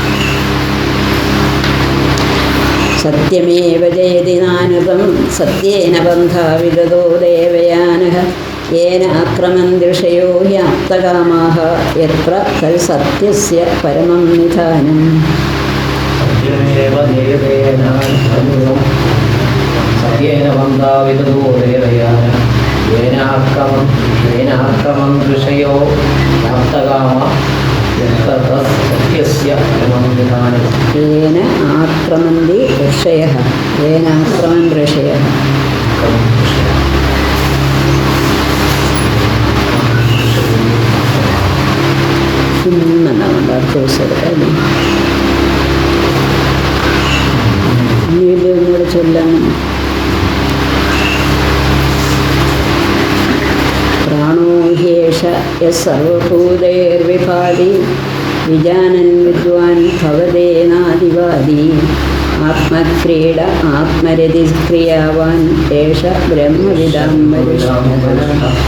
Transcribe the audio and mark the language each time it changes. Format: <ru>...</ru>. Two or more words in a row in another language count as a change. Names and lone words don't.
<sa>सत्यमेव जयति नानृतं सत्येन बन्धा विदतो देवयानः येन आक्रमन्ति ऋषयो हि आप्तकामाः यत्र तत् सत्यस्य परमं निधानं. सत्येन बन्धा विदतो देवयानः येन आक्रमं ऋषयो आप्तकामाः ततः सत्यस्य परमं विधानं येन आक्रमन्ति ऋषयः येन आक्रमन् ऋषयः</sa> <ml>ഇന്നെന്താ ദിവസം വീണ്ടും കൂടെ ചൊല്ലാം.</ml> <sa>प्राणो ह्येष यस् सर्वभूतैर्विभाति विजानन् विद्वान् भवतेनादिवादि आत्मक्रीड आत्मरतिक्रियावान् एष ब्रह्मविदां वरिष्ठः</sa>